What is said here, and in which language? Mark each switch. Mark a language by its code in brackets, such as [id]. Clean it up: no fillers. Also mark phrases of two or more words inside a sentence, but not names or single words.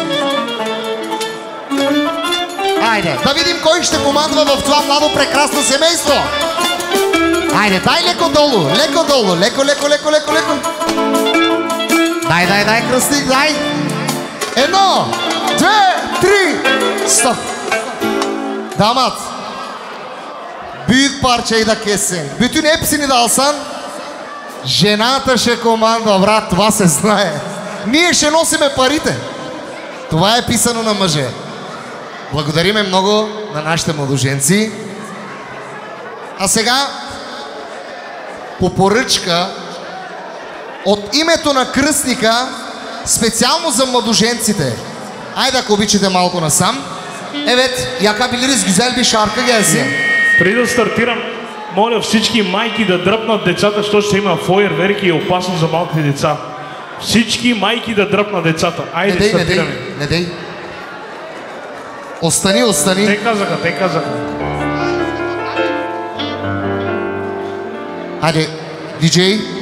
[bg] Айде, да видим кой ще командва в това младо прекрасно семейство. Айде, дай леко долу, леко. Дай, кръстник, дай. 1, 2, 3, стоп. Дамат. [tr] Büyük parçayı da kessin. Bütün hepsini de alsan. [bg] Жената ще командва, брат, това се знае. Ние ще носиме парите. Това е писано на мъже. Благодариме много на нашите младоженци. А сега по поръчка от името на кръстника специално за младоженците. Айде, ако обичате малко насам. [tr] Evet, yakabiliriz, güzel bir şarkı gelsin. [bg] Преди да стартирам, моля всички майки да дръпнат децата, защото ще има фойерверки и е опасно за малките деца. Всички майки да дръпнат децата. Айде, стартираме. Не дей. Остани. Те казаха. Хайде, диджей.